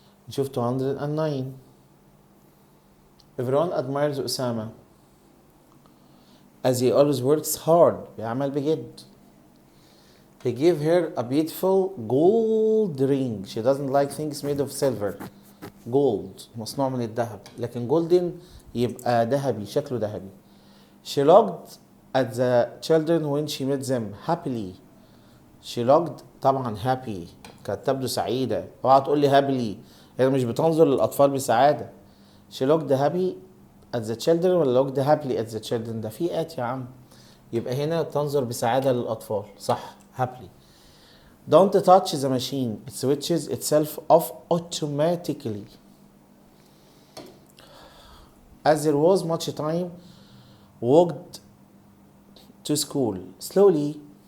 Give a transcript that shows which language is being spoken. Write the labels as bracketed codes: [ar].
[ar] نشوف 209. [en] Everyone admires Osama as he always works hard. [ar] بيعمل بجد. [en] He gave her a beautiful gold ring. She doesn't like things made of silver. [ar] Gold مصنوع من الذهب. لكن golden يبقى ذهبي شكله ذهبي. [en] She looked at the children when she met them happily. She looked طبعا happy. [ar] كانت تبدو سعيدة. اوعى تقول لي happily. هي مش بتنظر للأطفال بسعادة. [en] She looked happy at the children ولا looked happily at the children؟ [ar] ده في آت يا عم. يبقى هنا تنظر بسعادة للأطفال. صح [en] happily. Don't touch the machine. It switches itself off automatically. As there was much time, walked to school slowly.